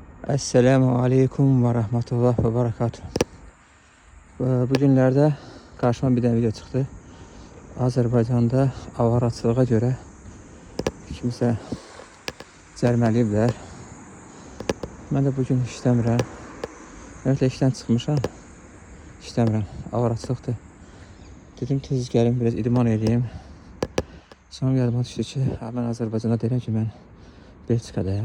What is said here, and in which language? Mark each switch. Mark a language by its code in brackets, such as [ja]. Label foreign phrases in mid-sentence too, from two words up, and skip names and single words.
[ar] السلام عليكم ورحمة الله وبركاته. [tr] Bu günlerde karşıma bir tane video çıktı. [az] Azerbaycan'da avaraçılığa göre kimsə cərməliyiblər. Mən də bugün işləmirəm. Ümumiyyətlə işdən çıxmışam. İşləmirəm. Avaraçılıqdır. Dedim tez gəlim biraz idman edeyim. Sonra yadıma düşdü ki, mən Azərbaycanda deyirəm ki, mən Belçikadayam.